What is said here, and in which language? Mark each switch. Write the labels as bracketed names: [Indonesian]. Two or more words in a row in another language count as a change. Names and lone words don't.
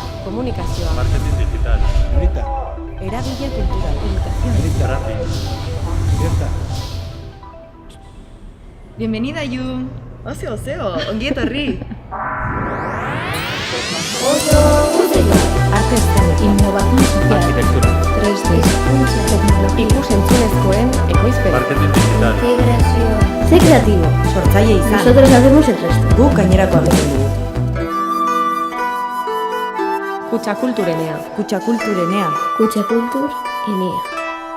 [Spanish] comunicación, marketing digital, Grita, eragile cultural, comunicación. grafik. despierta. Bienvenida, Yu. [Basque] Oseo, ongi etorri. [Spanish] Arte escénico, innovación social, Arquitectura, 3D, tecnología, [Basque] ikus-entzunezkoen ekoizpen, [Spanish] marketing digital, integrazioa. Sé creativo, [Basque] Sortzaile izan, [Spanish] nosotros hacemos el resto. [Basque] guk gainerakoa egiten dugu. Kutxa kulturenea, Kutxa kulturenea. Kutxa kultur, inea.